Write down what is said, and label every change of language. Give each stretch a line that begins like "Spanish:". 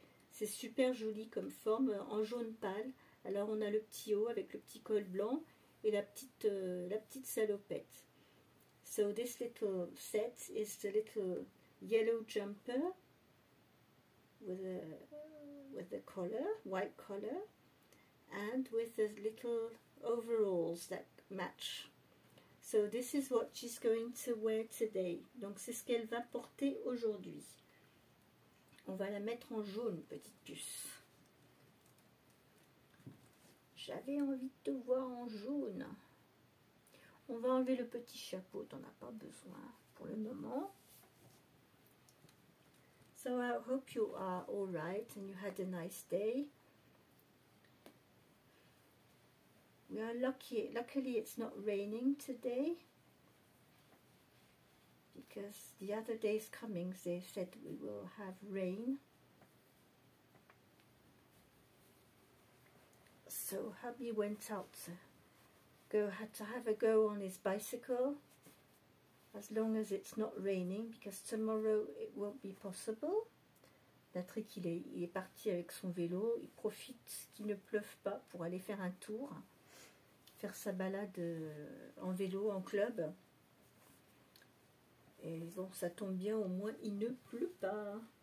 French: C'est super joli comme forme, en jaune pâle. Alors on a le petit haut avec le petit col blanc et la petite salopette.
English: So this little set is the little yellow jumper with the collar, white collar, and with the little overalls that match. So this is what she's going to wear today.
French: Donc c'est ce qu'elle va porter aujourd'hui. On va la mettre en jaune, petite puce. J'avais envie de te voir en jaune. On va enlever le petit chapeau, t'en as pas besoin pour le moment.
English: So I hope you are all right and you had a nice day. We are luckily it's not raining today, because the other days coming they said we will have rain. So hubby went out had to have a go on his bicycle, as long as it's not raining, because tomorrow it won't be possible.
French: Patrick il est parti avec son vélo, il profite qu'il ne pleuve pas pour aller faire un tour, faire sa balade en vélo, en club. Et bon, ça tombe bien, au moins il ne pleut pas.